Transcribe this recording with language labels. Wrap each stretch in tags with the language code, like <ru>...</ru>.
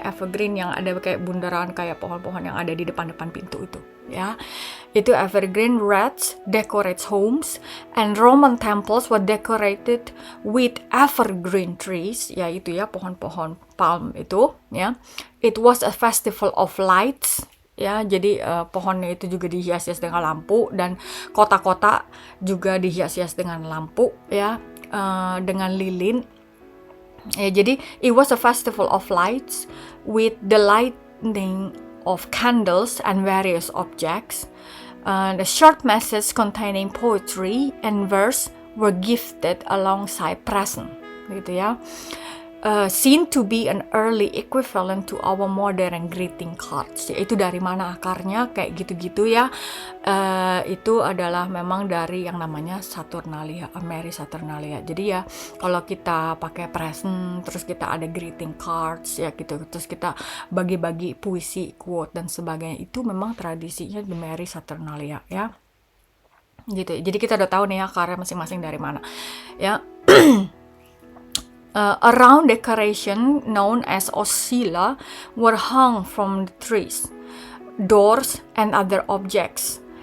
<id>Evergreen yang ada kayak bundaran kayak pohon-pohon yang ada di depan-depan pintu itu, ya.</id> <en>Itu evergreen wreaths decorates homes, and Roman temples were decorated with evergreen trees,</en> <id>yaitu ya pohon-pohon palm itu, ya.</id> <en>It was a festival of lights, ya.</en> <id>Jadi pohonnya itu juga dihias-hias dengan lampu, dan kota-kota juga dihias-hias dengan lampu, ya, dengan lilin. Ya, jadi</id> <en>it was a festival of lights with the lighting of candles and various objects. The short messages containing poetry and verse were gifted alongside present,</en> <id>gitu ya.</id> <en>Seen to be an early equivalent to our modern greeting cards.</en> <id>Itu dari mana akarnya kayak gitu-gitu ya. Itu adalah memang dari yang namanya Saturnalia, Mare Saturnalia. Jadi ya kalau kita pakai present, terus kita ada greeting cards ya gitu, terus kita bagi-bagi puisi, quote dan sebagainya, itu memang tradisinya di Mare Saturnalia, ya. Gitu. Jadi kita udah tahu nih ya akarnya masing-masing dari mana. Ya.</id> <en>Around decoration known as oscilla were hung from the trees, doors, and other objects.</en>